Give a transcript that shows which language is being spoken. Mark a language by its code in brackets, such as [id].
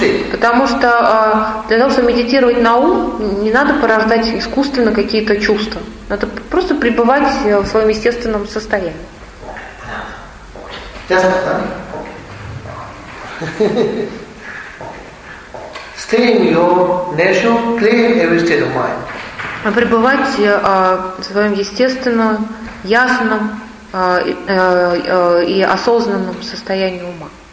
[ru] Потому что для того, чтобы медитировать на ум, не надо порождать искусственно какие-то чувства. Надо просто пребывать в своем естественном состоянии. [en] Stay in your natural, clear, every state of mind. [ru] Пребывать в своем естественном, ясном и осознанном состоянии ума.